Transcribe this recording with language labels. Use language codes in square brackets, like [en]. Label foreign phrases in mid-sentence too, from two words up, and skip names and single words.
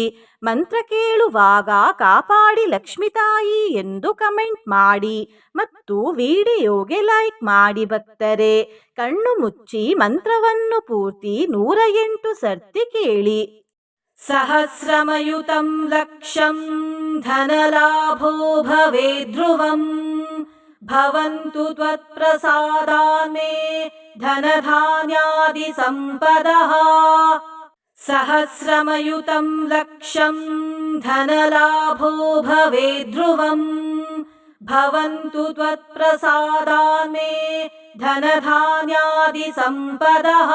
[kn] ಮಂತ್ರ ಕೇಳುವಾಗ ಕಾಪಾಡಿ ಲಕ್ಷ್ಮಿ ತಾಯಿ ಎಂದು ಕಮೆಂಟ್ ಮಾಡಿ ಮತ್ತು ವಿಡಿಯೋಗೆ ಲೈಕ್ ಮಾಡಿ. ಭಕ್ತರೇ, ಕಣ್ಣು ಮುಚ್ಚಿ ಮಂತ್ರವನ್ನು ಪೂರ್ತಿ 108 ಸರ್ತಿ ಕೇಳಿ. [sa] ಸಹಸ್ರಮಯುತಂ ಲಕ್ಷಂ ಧನಲಾಭೋ ಭವೇ ಧ್ರುವಂ ಭವಂತು ತ್ವತ್ಪ್ರಸಾದಾನ್ ಮೇ ಧನಧಾನ್ಯಾದಿ ಸಂಪದಃ. ಸಹಸ್ರಮಯುತಂ ಲಕ್ಷಂ ಧನಲಾಭೋ ಭವೇ ಧ್ರುವಂ ಭವಂತು ತ್ವತ್ಪ್ರಸಾದಾನ್ ಮೇ ಧನಧಾನ್ಯಾದಿ ಸಂಪದಃ.